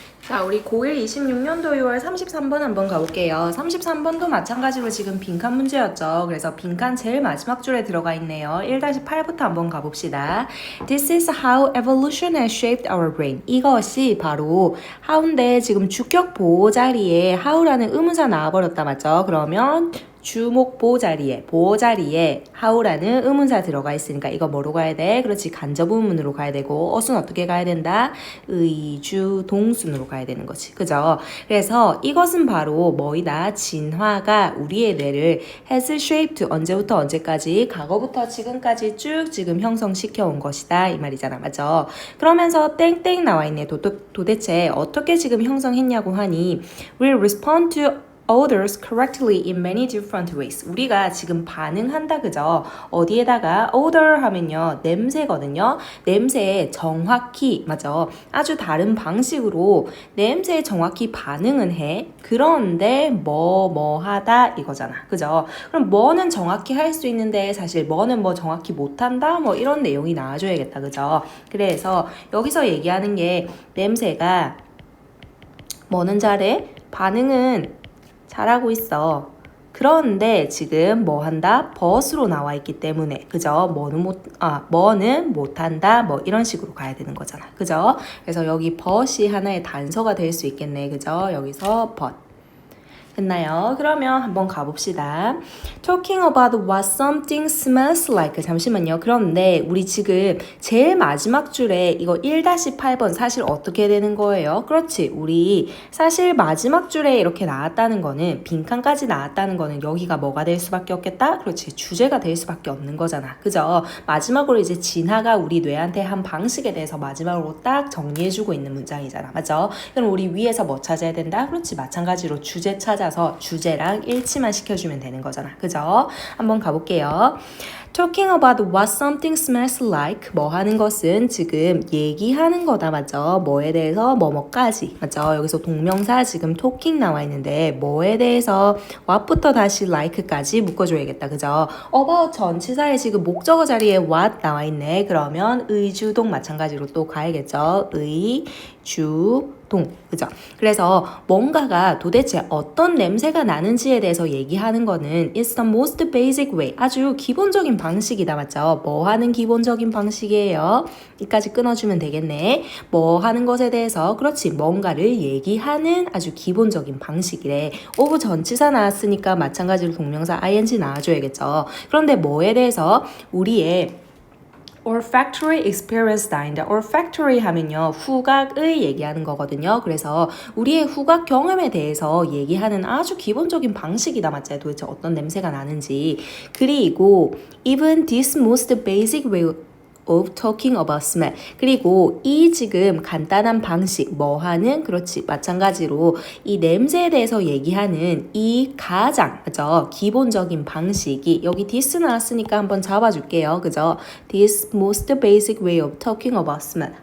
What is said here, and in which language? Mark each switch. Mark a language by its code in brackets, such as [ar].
[ko] 자, 우리 고1 26년도 6월 33번 한번 가볼게요. 33번도 마찬가지로 지금 빈칸 문제였죠. 그래서 빈칸 제일 마지막 줄에 들어가 있네요. 1-8부터 한번 가봅시다. [en] This is how evolution has shaped our brain. [ko] 이것이 바로 how인데 지금 주격 보호 자리에 how라는 의문사 나와버렸다 맞죠? 그러면 주목 보호 자리에 how라는 의문사 들어가 있으니까 이거 뭐로 가야 돼? 그렇지, 간접 의문으로 가야 되고 어순 어떻게 가야 된다? 의주 동순으로 가야 되는 거지. 그죠? 그래서 이것은 바로 뭐이다? 진화가 우리의 뇌를 [en] has shaped [ko] 언제부터 언제까지? 과거부터 지금까지 쭉 지금 형성시켜 온 것이다 이 말이잖아. 맞죠? 그러면서 땡땡 나와 있네. 도대체 어떻게 지금 형성했냐고 하니 [en] will respond to odors correctly in many different ways. [ko] 우리가 지금 반응한다 그죠? 어디에다가 odor 하면요 냄새거든요. 냄새에 정확히 맞죠? 아주 다른 방식으로 냄새에 정확히 반응은 해. 그런데 뭐 하다 이거잖아. 그죠? 그럼 뭐는 정확히 할 수 있는데 사실 뭐는 뭐 정확히 못한다 뭐 이런 내용이 나와줘야겠다. 그죠? 그래서 여기서 얘기하는 게 냄새가 뭐는 잘해? 반응은 잘하고 있어. 그런데 지금 뭐 한다? but으로 나와 있기 때문에 그죠? 뭐는 못한다 뭐 이런 식으로 가야 되는 거잖아. 그죠? 그래서 여기 but이 하나의 단서가 될 수 있겠네. 그죠? 여기서 but. 됐나요? 그러면 한번 가봅시다. [en] Talking about what something smells like. [ko] 잠시만요. 그런데 우리 지금 제일 마지막 줄에 이거 1-8번 사실 어떻게 되는 거예요? 그렇지. 우리 사실 마지막 줄에 이렇게 나왔다는 거는 빈칸까지 나왔다는 거는 여기가 뭐가 될 수밖에 없겠다? 그렇지. 주제가 될 수밖에 없는 거잖아. 그죠? 마지막으로 이제 진화가 우리 뇌한테 한 방식에 대해서 마지막으로 딱 정리해주고 있는 문장이잖아. 맞죠? 그럼 우리 위에서 뭐 찾아야 된다? 그렇지. 마찬가지로 주제 찾아서 주제랑 일치만 시켜주면 되는 거잖아. 그죠? 한번 가볼게요. [en] Talking about what something smells like. [ko] 뭐 하는 것은 지금 얘기하는 거다. 맞죠? 뭐에 대해서 뭐뭐까지. 맞죠? 여기서 동명사 지금 talking 나와 있는데 뭐에 대해서 what부터 다시 like까지 묶어줘야겠다. 그죠? about 전치사에 지금 목적어 자리에 what 나와 있네. 그러면 의주동 마찬가지로 또 가야겠죠? 의주동. 그죠? 그래서 뭔가가 도대체 어떤 냄새가 나는지에 대해서 얘기하는 거는 [en] It's the most basic way. [ko] 아주 기본적인 방식이다. 맞죠? 뭐 하는 기본적인 방식이에요? 이까지 끊어주면 되겠네. 뭐 하는 것에 대해서 그렇지. 뭔가를 얘기하는 아주 기본적인 방식이래. of 전치사 나왔으니까 마찬가지로 동명사 ing 나와줘야겠죠. 그런데 뭐에 대해서 우리의 olfactory experience다인데 olfactory 하면요 후각의 얘기하는 거거든요. 그래서 우리의 후각 경험에 대해서 얘기하는 아주 기본적인 방식이다. 맞죠? 도대체 어떤 냄새가 나는지. 그리고 [en] even this most basic way of talking about smell. [ko] 그리고 이 지금 간단한 방식 뭐 하는 그렇지 마찬가지로 이 냄새에 대해서 얘기하는 이 가장 그죠 기본적인 방식이 여기 this 나왔으니까 한번 잡아줄게요. 그죠? [en] This most basic way of talking about smell.